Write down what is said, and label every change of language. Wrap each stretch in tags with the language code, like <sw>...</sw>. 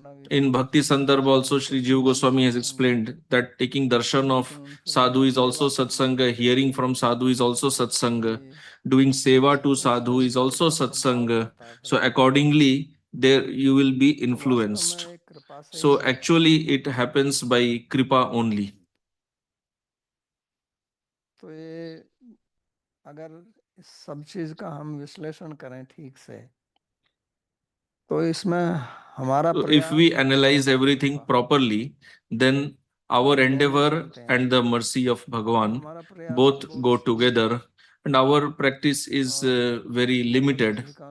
<en>In Bhakti Sandarbha also, Sri Jiva Goswami has explained that taking darshan of sadhu is also satsanga, hearing from sadhu is also satsanga, doing seva to sadhu is also satsanga. So accordingly, there you will be influenced. So actually it happens by kripa only.</en> <hi>तो ये अगर इस सब चीज का हम विश्लेषण करें ठीक से, तो इसमें हमारा</hi> <en>if we analyze everything properly, then our endeavor and the mercy of Bhagavan both go together, and our practice is very limited,</en>